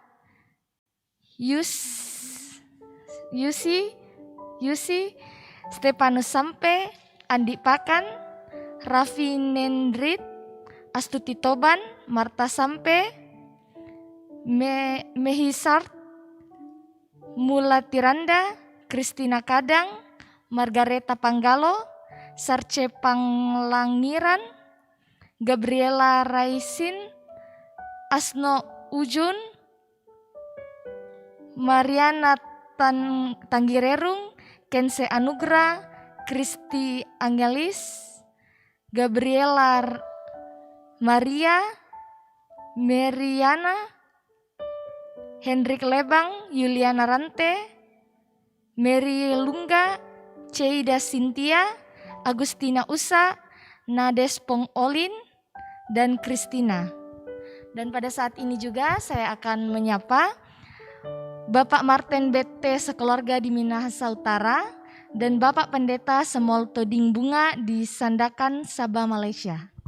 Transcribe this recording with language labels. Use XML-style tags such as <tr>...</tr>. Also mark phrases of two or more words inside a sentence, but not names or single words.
<id>Yusi, Stepanus Sampe, Andi Pakan, Raffi Nendrit, Astuti Toban, Marta Sampe, Mehisart, Mula Tiranda, Kristina Kadang, Margareta Panggalo, Sarce Panglangiran, Gabriela Raisin, Asno Ujun, Mariana Tanggirerung, Kense Anugrah, Kristi Angelis, Gabriela Maria, Meriana, Hendrik Lebang, Yuliana Rante, Mary Lungga, Ceida Cynthia, Agustina Usa, Nades Pong Olin, dan Kristina. Dan pada saat ini juga saya akan menyapa Bapak Martin BT sekeluarga di Minahasa Utara dan Bapak Pendeta Semol Toding Bunga di Sandakan, Sabah, Malaysia.</id>